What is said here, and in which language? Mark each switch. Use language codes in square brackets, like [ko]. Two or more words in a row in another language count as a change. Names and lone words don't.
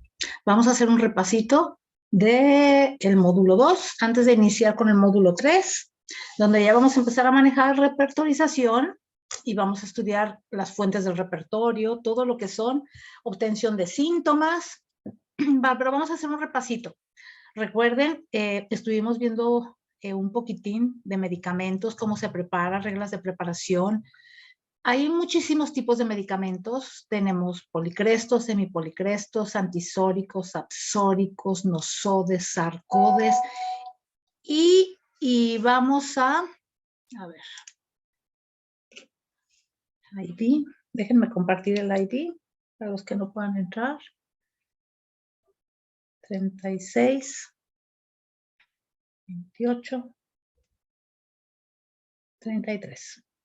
[es] Vamos a hacer un repasito del módulo 2 antes de iniciar con el módulo 3, donde ya vamos a empezar a manejar repertorización y vamos a estudiar las fuentes del repertorio, todo lo que son obtención de síntomas. Pero vamos a hacer un repasito. Recuerden, estuvimos viendo un poquitín de medicamentos, cómo se prepara, reglas de preparación. Hay muchísimos tipos de medicamentos. Tenemos policrestos, semipolicrestos, antisóricos, absóricos, nosodes, sarcodes. Y vamos a ver, ID. Déjenme compartir el ID para los que no puedan entrar. 36, 28, 33.